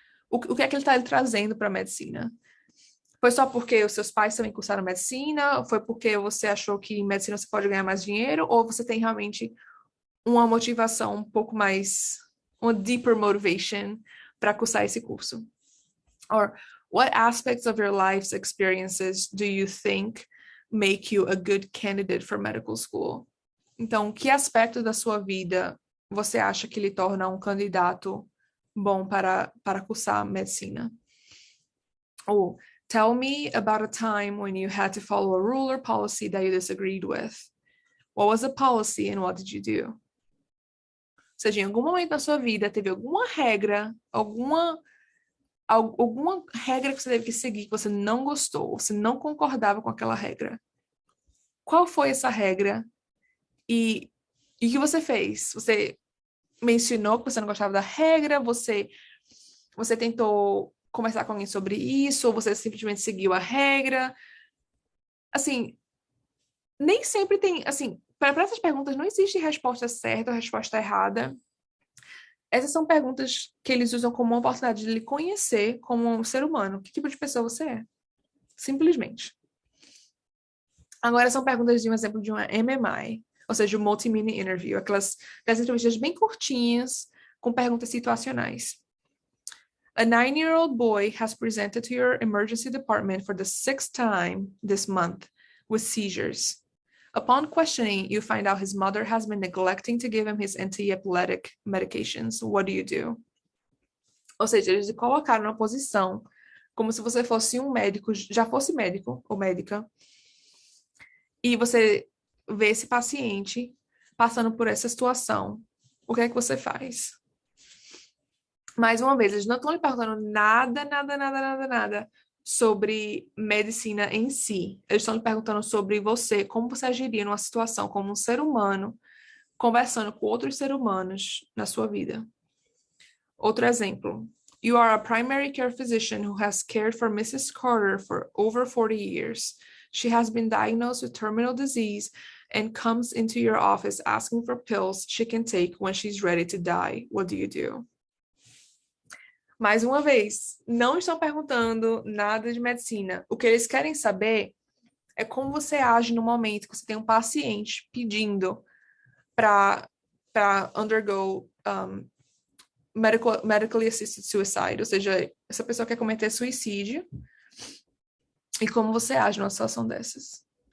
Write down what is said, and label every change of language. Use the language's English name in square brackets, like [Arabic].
[Portuguese] O que é que ele está trazendo para a medicina? Foi só porque os seus pais também cursaram medicina? Foi porque você achou que em medicina você pode ganhar mais dinheiro? Ou você tem realmente uma motivação um pouco mais, uma [English] deeper motivation [Portuguese] para cursar esse curso? [English] Or what aspects of your life's experiences do you think make you a good candidate for medical school? [Portuguese] Então, que aspecto da sua vida você acha que lhe torna um candidato bom para cursar medicina? Ou [English] tell me about a time when you had to follow a rule or policy that you disagreed with. What was the policy and what did you do? [Portuguese] Ou seja, em algum momento da sua vida teve alguma regra, alguma regra que você teve que seguir que você não gostou, você não concordava com aquela regra. Qual foi essa regra? E o que você fez? Você mencionou que você não gostava da regra? Você tentou conversar com alguém sobre isso? Ou você simplesmente seguiu a regra? Assim, nem sempre tem, assim, para essas perguntas não existe resposta certa ou resposta errada. Essas são perguntas que eles usam como uma oportunidade de lhe conhecer como um ser humano. Que tipo de pessoa você é? Simplesmente. Agora são perguntas de um exemplo de uma MMI, ou seja, um multi-mini interview, aquelas entrevistas bem curtinhas, com perguntas situacionais. [English] A 9-year-old boy has presented to your emergency department for the 6th time this month with seizures. Upon questioning, you find out his mother has been neglecting to give him his anti-epileptic medications. What do you do? [Portuguese] Ou seja, eles colocaram na posição como se você fosse um médico, já fosse médico ou médica, e você vê esse paciente passando por essa situação. O que é que você faz? Mais uma vez, eles não estão lhe perguntando nada sobre medicina em si. Eles estão lhe perguntando sobre você, como você agiria numa situação como um ser humano, conversando com outros seres humanos na sua vida. Outro exemplo. [English] You are a primary care physician who has cared for Mrs. Carter for over 40 years. She has been diagnosed with terminal disease and comes into your office asking for pills she can take when she's ready to die. What do you do? [Portuguese] Mais uma vez, não estão perguntando nada de medicina. O que eles querem saber é como você age no momento que você tem um paciente pedindo para [English] undergo medically assisted suicide, [Portuguese] ou seja, essa pessoa quer cometer suicídio, e como você age numa situação dessas.